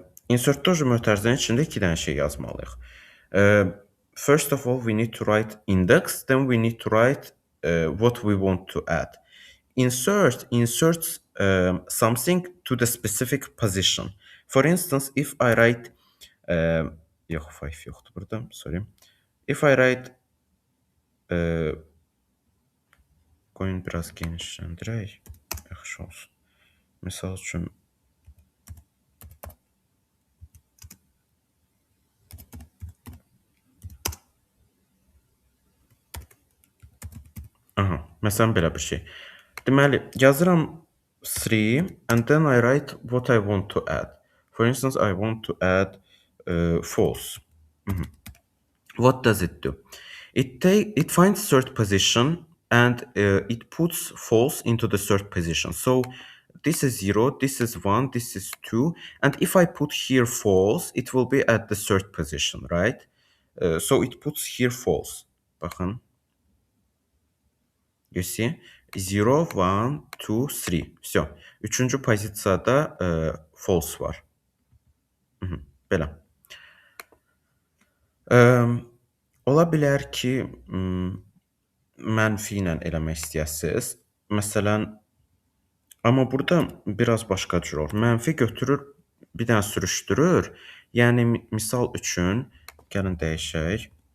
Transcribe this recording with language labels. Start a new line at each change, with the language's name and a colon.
Azerbaijani: Insertdə mötərizənin içində 2 dənə şey yazmalıyıq.
English: First of all, we need to write index, then we need to write what we want to add. Insert inserts something to the specific position. For instance, if I write
Azerbaijani: yox, 5 yoxdur burada,
English: sorry. If I write
Azerbaijani: qoyun biraz genişləndirək, yaxşı olsun. Misal üçün aha, məsələn belə bir şey. Deməli, yazıram 3
English: and then I write what I want to add. For instance, I want to add false. What does it do? It finds third position and it puts false into the third position. So this is 0, this is 1, this is 2. And if I put here false, it will be at the third position, right? So it puts here false.
Azerbaijani: Baxın.
English: You see? 0, 1, 2, 3.
Russian: Все.
Azerbaijani: Üçüncü pozisiyada false var. Belə. Ola bilər ki, mənfi ilə eləmək istəyəsiniz. Məsələn, amma burada biraz başqa cür olur. Mənfi götürür, bir dənə sürüşdürür. Yəni misal üçün gəlin dəyişək.